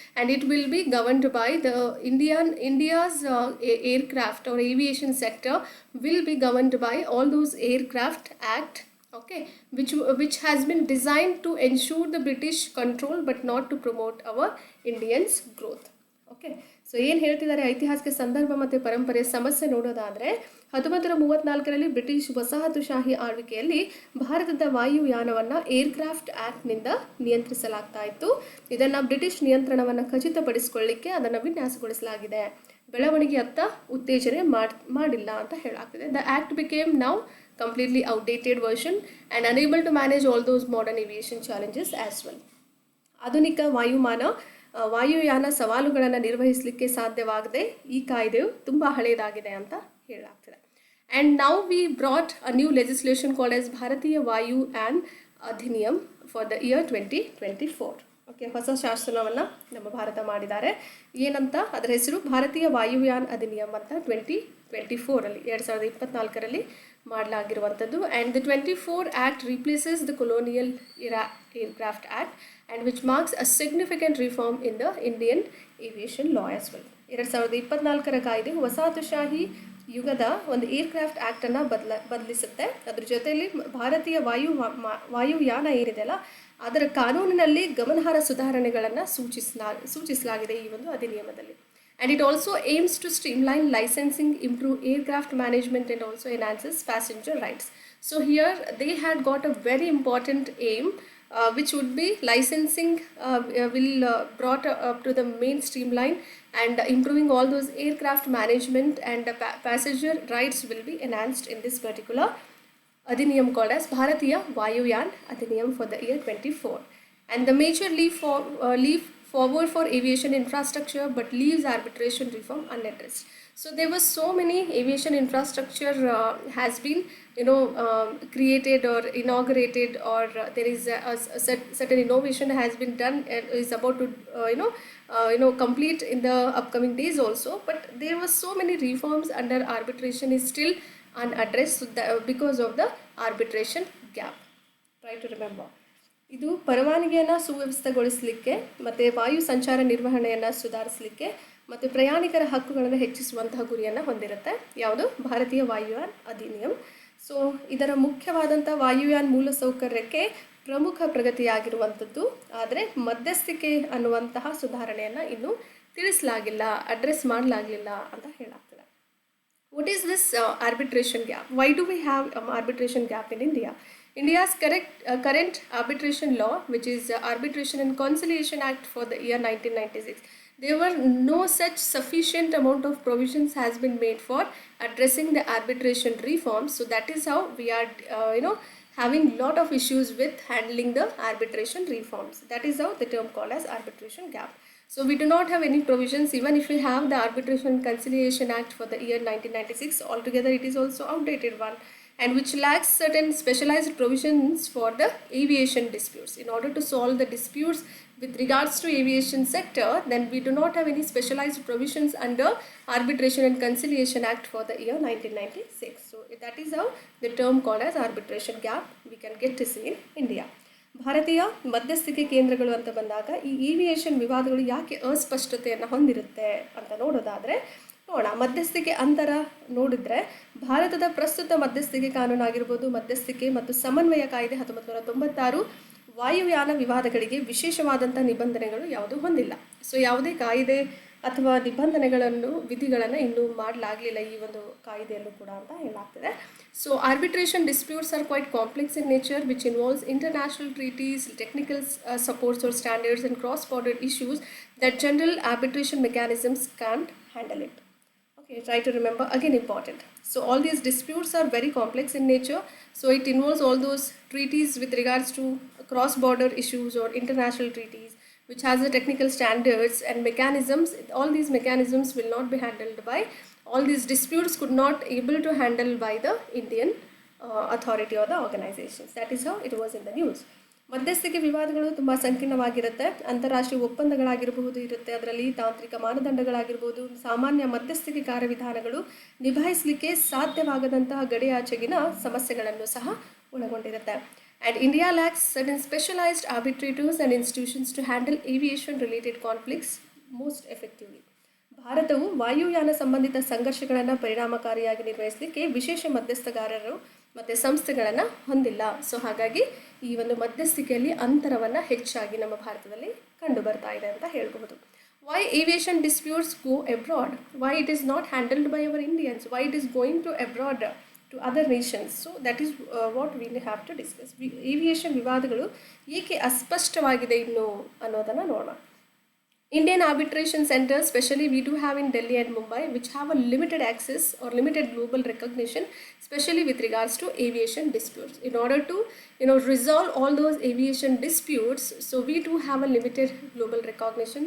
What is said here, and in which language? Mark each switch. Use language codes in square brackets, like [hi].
[en] And it will be governed by the India's aircraft or aviation sector will be governed by all those Aircraft Act, okay, which has been designed to ensure the British control but not to promote our Indians' growth. [kn] Okay, so ಏನು ಹೇಳ್ತಿದ್ದಾರೆ, ಐತಿಹಾಸಿಕ ಸಂದರ್ಭ ಮತ್ತು ಪರಂಪರೆಯ ಸಮಸ್ಯೆ ನೋಡೋದಾದರೆ 1934ರಲ್ಲಿ British ವಸಾಹತುಶಾಹಿ ಆಳ್ವಿಕೆಯಲ್ಲಿ ಭಾರತದ ವಾಯುಯಾನವನ್ನು ಏರ್ಕ್ರಾಫ್ಟ್ ಆ್ಯಕ್ಟ್ನಿಂದ ನಿಯಂತ್ರಿಸಲಾಗ್ತಾ ಇತ್ತು. ಇದನ್ನು ಬ್ರಿಟಿಷ್ ನಿಯಂತ್ರಣವನ್ನು ಖಚಿತಪಡಿಸಿಕೊಳ್ಳಿಕ್ಕೆ ಅದನ್ನು ವಿನ್ಯಾಸಗೊಳಿಸಲಾಗಿದೆ. ಬೆಳವಣಿಗೆಯತ್ತ ಉತ್ತೇಜನೆ ಮಾಡಿಲ್ಲ ಅಂತ ಹೇಳಲಾಗ್ತದೆ. [en] The act became now completely outdated version and unable to manage all those modern aviation challenges as well. [kn] ಆಧುನಿಕ ವಾಯುಯಾನ ಸವಾಲುಗಳನ್ನು ನಿರ್ವಹಿಸಲಿಕ್ಕೆ ಸಾಧ್ಯವಾಗದೆ ಈ ಕಾಯ್ದೆಯು ತುಂಬ ಹಳೆಯದಾಗಿದೆ ಅಂತ ಹೇಳಲಾಗ್ತದೆ. [en] And now we brought a new legislation called as Bharatiya Vayuyan Adhiniyam for the year 2024. [kn] ಓಕೆ, ಹೊಸ ಶಾಸನವನ್ನು ನಮ್ಮ ಭಾರತ ಮಾಡಿದ್ದಾರೆ. ಏನಂತ ಅದರ ಹೆಸರು ಭಾರತೀಯ ವಾಯುಯಾನ್ ಅಧಿನಿಯಮ್ ಅಂತ 2024 2024 ಮಾಡಲಾಗಿರುವಂಥದ್ದು. [en] And the 24 act replaces the colonial era aircraft act and which marks a significant reform in the Indian aviation law as well. [kn] 2024 ಕಾಯ್ದೆ ವಸಾಹತುಶಾಹಿ ಯುಗದ ಒಂದು ಏರ್ಕ್ರಾಫ್ಟ್ ಆ್ಯಕ್ಟನ್ನು ಬದಲಿಸುತ್ತೆ. ಅದ್ರ ಜೊತೆಯಲ್ಲಿ ಭಾರತೀಯ ವಾಯುಯಾನ ಏನಿದೆಯಲ್ಲ ಅದರ ಕಾನೂನಿನಲ್ಲಿ ಗಮನಾರ್ಹ ಸುಧಾರಣೆಗಳನ್ನು ಸೂಚಿಸಲಾಗಿದೆ ಈ ಒಂದು ಅಧಿನಿಯಮದಲ್ಲಿ. [en] And it also aims to streamline licensing, improve aircraft management and also enhances passenger rights. So here they had got a very important aim, which would be licensing will brought up to the main streamline and improving all those aircraft management and passenger rights will be enhanced in this particular adhiniyam called as Bharatiya Vayuyan Adhiniyam for the year 24. And the major leap forward for aviation infrastructure but leaves arbitration reform unaddressed. So there was so many aviation infrastructure has been created or inaugurated, or there is a certain innovation has been done and is about to complete in the upcoming days also, but there was so many reforms under arbitration is still unaddressed because of the arbitration gap. Try to remember. [kn] ಇದು ಪರವಾನಗಿಯನ್ನು ಸುವ್ಯವಸ್ಥೆಗೊಳಿಸಲಿಕ್ಕೆ ಮತ್ತು ವಾಯು ಸಂಚಾರ ನಿರ್ವಹಣೆಯನ್ನು ಸುಧಾರಿಸಲಿಕ್ಕೆ ಮತ್ತು ಪ್ರಯಾಣಿಕರ ಹಕ್ಕುಗಳನ್ನು ಹೆಚ್ಚಿಸುವಂತಹ ಗುರಿಯನ್ನು ಹೊಂದಿರುತ್ತೆ. ಯಾವುದು? ಭಾರತೀಯ ವಾಯುಯಾನ್ ಅಧಿನಿಯಮ್. ಸೊ ಇದರ ಮುಖ್ಯವಾದಂಥ ವಾಯುಯಾನ್ ಮೂಲಸೌಕರ್ಯಕ್ಕೆ ಪ್ರಮುಖ ಪ್ರಗತಿಯಾಗಿರುವಂಥದ್ದು. ಆದರೆ ಮಧ್ಯಸ್ಥಿಕೆ ಅನ್ನುವಂತಹ ಸುಧಾರಣೆಯನ್ನು ಇನ್ನೂ ತಿಳಿಸಲಾಗಿಲ್ಲ, ಅಡ್ರೆಸ್ ಮಾಡಲಾಗಲಿಲ್ಲ ಅಂತ ಹೇಳಲಾಗ್ತದೆ. [en] What is this arbitration gap? Why do we have arbitration gap in India? India's current arbitration law, which is Arbitration and Conciliation Act for the year 1996, there were no such sufficient amount of provisions has been made for addressing the arbitration reforms. So that is how we are having lot of issues with handling the arbitration reforms. That is how the term called as arbitration gap. So we do not have any provisions. Even if we have the Arbitration and Conciliation Act for the year 1996, altogether it is also outdated one, and which lacks certain specialized provisions for the aviation disputes. In order to solve the disputes with regards to aviation sector, then we do not have any specialized provisions under Arbitration and Conciliation Act for the year 1996. So that is how the term called as arbitration gap we can get to see in India. [kn] ಭಾರತೀಯ ಮಧ್ಯಸ್ಥಿಕೆ ಕೇಂದ್ರಗಳು ಅಂತ ಬಂದಾಗ ಈ aviation ವಿವಾದಗಳು ಯಾಕೆ ಅಸ್ಪಷ್ಟತೆಯನ್ನು ಹೊಂದಿರುತ್ತೆ ಅಂತ ನೋಡೋದಾದರೆ ಮಧ್ಯಸ್ಥಿಕೆ ಅಂತರ ನೋಡಿದರೆ ಭಾರತದ ಪ್ರಸ್ತುತ ಮಧ್ಯಸ್ಥಿಕೆ ಕಾನೂನು ಆಗಿರ್ಬೋದು, ಮಧ್ಯಸ್ಥಿಕೆ ಮತ್ತು ಸಮನ್ವಯ ಕಾಯ್ದೆ 1996 ವಾಯುಯಾನ ವಿವಾದಗಳಿಗೆ ವಿಶೇಷವಾದಂಥ ನಿಬಂಧನೆಗಳು ಯಾವುದೂ ಹೊಂದಿಲ್ಲ. ಸೊ ಯಾವುದೇ ಕಾಯ್ದೆ ಅಥವಾ ವಿಧಿಗಳನ್ನು ಇನ್ನೂ ಮಾಡಲಾಗಲಿಲ್ಲ ಈ ಒಂದು ಕಾಯ್ದೆಯಲ್ಲೂ ಕೂಡ ಅಂತ ಹೇಳಲಾಗ್ತದೆ. [en] So arbitration disputes are quite complex in nature which involves international treaties, technical supports or standards and cross border issues that general arbitration mechanisms can't handle it. Okay, try to remember, again important. So all these disputes are very complex in nature. So it involves all those treaties with regards to cross-border issues or international treaties, which has the technical standards and mechanisms. All these mechanisms will not be handled by, all these disputes could not able to handle by the Indian authority or the organizations. That is how it was in the news. [kn] ಮಧ್ಯಸ್ಥಿಕೆ ವಿವಾದಗಳು ತುಂಬ ಸಂಕೀರ್ಣವಾಗಿರುತ್ತೆ. ಅಂತಾರಾಷ್ಟ್ರೀಯ ಒಪ್ಪಂದಗಳಾಗಿರಬಹುದು ಇರುತ್ತೆ, ಅದರಲ್ಲಿ ತಾಂತ್ರಿಕ ಮಾನದಂಡಗಳಾಗಿರ್ಬೋದು, ಸಾಮಾನ್ಯ ಮಧ್ಯಸ್ಥಿಕೆ ಕಾರ್ಯವಿಧಾನಗಳು ನಿಭಾಯಿಸಲಿಕ್ಕೆ ಸಾಧ್ಯವಾಗದಂತಹ ಗಡಿಯಾಚೆಗಿನ ಸಮಸ್ಯೆಗಳನ್ನು ಸಹ ಒಳಗೊಂಡಿರುತ್ತೆ. [en] And India lacks certain specialized arbitrators and institutions to handle aviation related conflicts most effectively. [kn] ಭಾರತವು ವಾಯುಯಾನ ಸಂಬಂಧಿತ ಸಂಘರ್ಷಗಳನ್ನು ಪರಿಣಾಮಕಾರಿಯಾಗಿ ನಿರ್ವಹಿಸಲಿಕ್ಕೆ ವಿಶೇಷ ಮಧ್ಯಸ್ಥಗಾರರು ಮತ್ತು ಸಂಸ್ಥೆಗಳನ್ನು ಹೊಂದಿಲ್ಲ. ಸೊ ಹಾಗಾಗಿ ಈ ಒಂದು ಮಧ್ಯಸ್ಥಿಕೆಯಲ್ಲಿ ಅಂತರವನ್ನು ಹೆಚ್ಚಾಗಿ ನಮ್ಮ ಭಾರತದಲ್ಲಿ ಕಂಡು ಬರ್ತಾ ಇದೆ ಅಂತ ಹೇಳಬಹುದು. [en] Why aviation disputes go abroad? Why it is not handled by our Indians? Why it is going to abroad to other nations? So that is what we have to discuss. [kn] Aviation ವಿವಾದಗಳು ಏಕೆ ಅಸ್ಪಷ್ಟವಾಗಿದೆ ಇನ್ನು ಅನ್ನೋದನ್ನು ನೋಡೋಣ. [en] Indian arbitration centers, especially we do have in Delhi and Mumbai, which have a limited access or limited global recognition, especially with regards to aviation disputes. In order to, resolve all those aviation disputes, so we do have a limited global recognition.